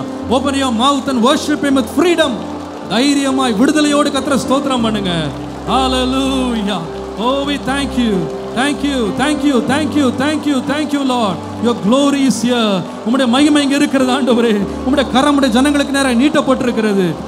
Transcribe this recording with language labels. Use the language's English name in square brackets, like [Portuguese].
[English] Open your mouth and worship him with freedom. [Tamil] தைரியமாய் விடுதலையோடு கர்த்தரை ஸ்தோத்திரம் பண்ணுங்க. [English] Hallelujah. Oh, we thank you. Thank you, thank you, thank you, thank you, thank you, Lord. Your glory is here. [Tamil] உம்முடைய மகிமை இங்கே இருக்கிறது ஆண்டவரே. உம்முடைய கரம் உம்முடைய ஜனங்களுக்கு நேராக நீட்டப்பட்டிருக்கிறது.